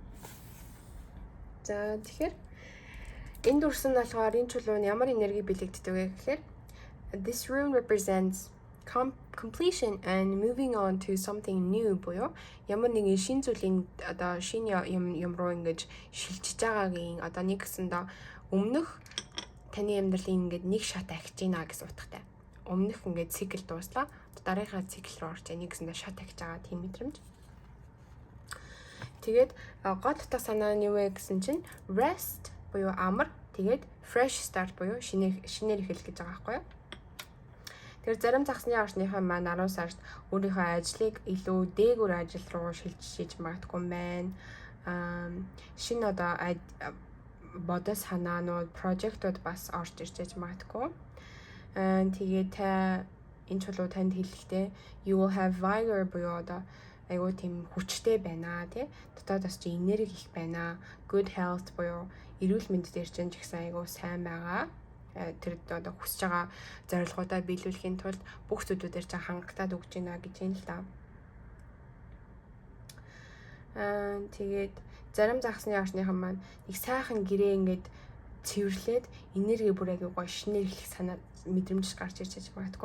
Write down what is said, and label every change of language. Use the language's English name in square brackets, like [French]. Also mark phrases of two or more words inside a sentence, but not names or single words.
[Mongolian] За тэгэхээр энэ дүрс нь болохоор энэ чулуу нь ямар энерги бэлэгддэг вэ гэхээр [English] this rune represents completion and moving on to something new [Mongolian] буюу ямар нэгэн шин зүйлийн одоо шинэ юм руу ингэж шилжиж байгаагийн одоо нэг гэсэндээ өмнөх таны амьдралын ингээд нэг шат ахиж гинэ гэсэн утгатай. Өмнөх ингээд цикл дууслаа. Дараагийн цикл руу орж яа нэгсэндээ шат ахиж байгаа тийм мэдрэмж. Тэгээд гол утга санаа нь юу вэ гэсэн чинь rest буюу амар, тэгээд [English] fresh start [Mongolian] буюу шинээр эхэлэх гэж байгаа байхгүй юу? Тэгэхээр зарим загсны орчныхаа маань 10 сард өөрийнхөө ажлыг илүү дээгүүр ажил руу шилжиж магадгүй байна. Шинэ одоо бодол санаанууд, прожектууд бас орж ирж магадгүй. Тэгээд та энэ чулуу танд хэлэхдээ [English] you will have vigor [Mongolian] буюу одоо айгуу тийм хүчтэй байна тий. Дотоодоос чи энерги их байна. [English] Good health [Mongolian] буюу эрүүл мэнд дээр чинь ч гэсэн айгуу сайн байгаа. Тэр одоо хүсэж байгаа зорилгоудаа биелүүлэхийн тулд бүх зүйлүүдээр чинь хангалтад өгч байна гэж юм л да. Тэгээд зарим загсны орчныхан маань нэг сайхан гэрээ ингээд цэвэрлээд энерги бүр аягүй гоё шинээр эхлэх санаа мэдрэмж гарч ирж магадгүй.